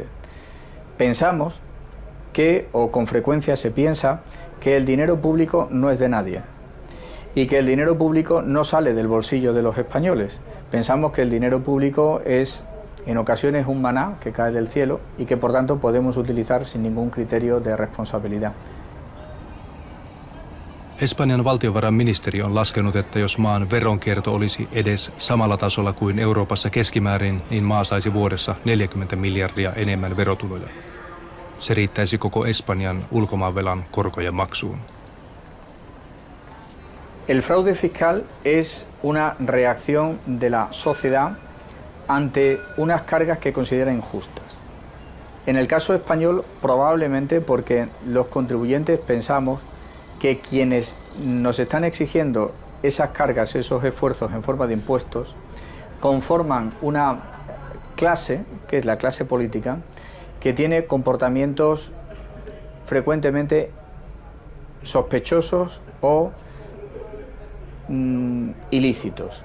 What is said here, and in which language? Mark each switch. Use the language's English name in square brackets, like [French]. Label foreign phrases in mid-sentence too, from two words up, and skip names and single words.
[Spanish] Pensamos que, o con frecuencia se piensa, que el dinero público no es de nadie y que el dinero público no sale del bolsillo de los españoles. Pensamos que el dinero público es, en ocasiones, un maná que cae del cielo y que, por tanto, podemos utilizar sin ningún criterio de responsabilidad. [Finnish] Espanjan valtiovarainministeri on laskenut, että jos maan veronkierto olisi edes samalla tasolla kuin Euroopassa keskimäärin, niin maa saisi vuodessa 40 miljardia enemmän verotuloja. Se riittäisi koko Espanjan ulkomaanvelan korkojen maksuun. [Spanish] El fraude fiscal es una reacción de la sociedad ante unas cargas que considera injustas. En el caso español, probablemente porque los contribuyentes pensamos que quienes nos están exigiendo esas cargas, esos esfuerzos en forma de impuestos, conforman una clase, que es la clase política, que tiene comportamientos frecuentemente sospechosos o ilícitos.